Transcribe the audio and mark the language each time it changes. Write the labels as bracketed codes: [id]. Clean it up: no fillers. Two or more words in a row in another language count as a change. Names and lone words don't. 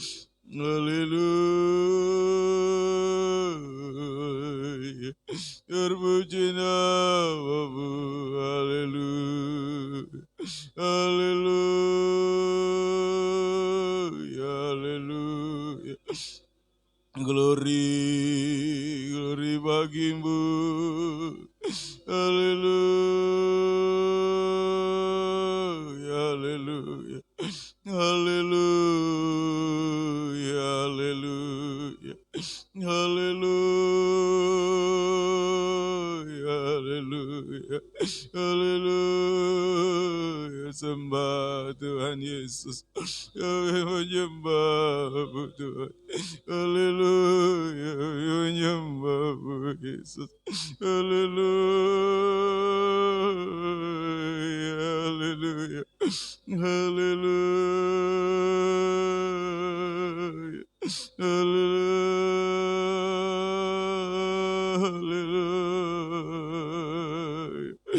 [id] Haleluya. Terpuji nama-Mu. Haleluya. Haleluya. Haleluya. [en] Glory, glory [id] bagimu. Haleluya. Haleluya. Haleluya. Haleluya. Haleluya. Haleluya. Haleluya. Sembah Tuhan Yesus. Kami menyembah-Mu Tuhan. Haleluya. Kami menyembah-Mu Yesus. Haleluya. Haleluya. Haleluya. Haleluya.